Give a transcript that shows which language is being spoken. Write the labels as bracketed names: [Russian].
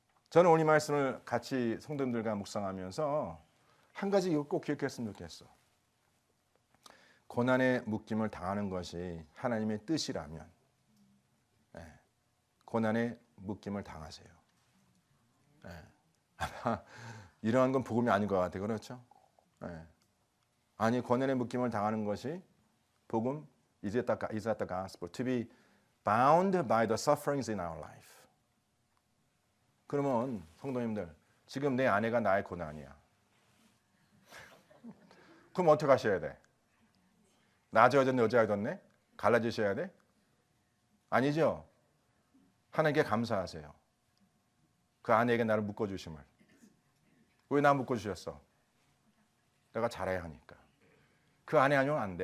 [Korean] 저는 오늘 이 말씀을 같이 성도님들과 묵상하면서 한 가지 이거 꼭 기억했으면 좋겠어. 고난의 묶임을 당하는 것이 하나님의 뜻이라면 고난의 묶임을 당하세요. 아마 이러한 건 복음이 아닌 것 같아요. 그렇죠? 아니, 고난의 묶임을 당하는 것이 복음 [English] is that the gospel to be bound by the sufferings in our life. [Korean] 그러면 성도님들 지금 내 아내가 나의 고난이야. 그럼 어떻게 하셔야 돼? 낮아졌네, 여자가 됐네? 갈라지셔야 돼? 아니죠? 하나님께 감사하세요. 그 아내에게 나를 묶어주심을. 왜 나 묶어주셨어? 내가 잘해야 하니까. 그 아내 아니면 안 돼.